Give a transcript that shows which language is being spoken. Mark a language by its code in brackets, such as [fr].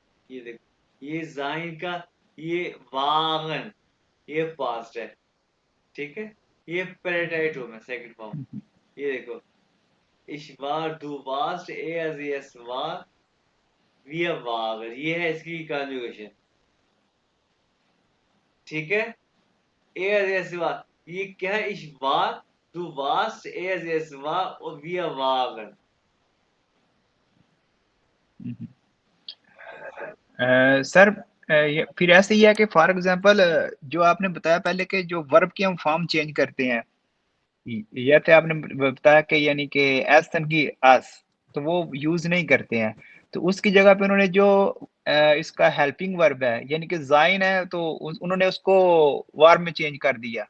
[hi] ये देखो, ये जाइन का, ये वागन, ये पास्ट है, ठीक है, ये प्रेटाइटोम है सेकंड फॉर्म, ये देखो, [de] ich war, du warst, er sie es war, wir waren, [hi] ये है इसकी कंजुगेशन, ठीक है, [de] er sie es war, [hi] ये क्या है, [de] ich war, Du warst, es war und wir waren. [hi] Sir फिर ऐसे ही है कि फॉर एग्जांपल जो आपने बताया पहले कि जो वर्ब की हम फॉर्म चेंज करते हैं, ये तो आपने बताया कि यानी कि एस की अस, तो वो यूज नहीं करते हैं, तो उसकी जगह पे उन्होंने जो इसका हेल्पिंग वर्ब है यानी कि जाइन है, तो उन्होंने उसको वर्ब में चेंज कर दिया।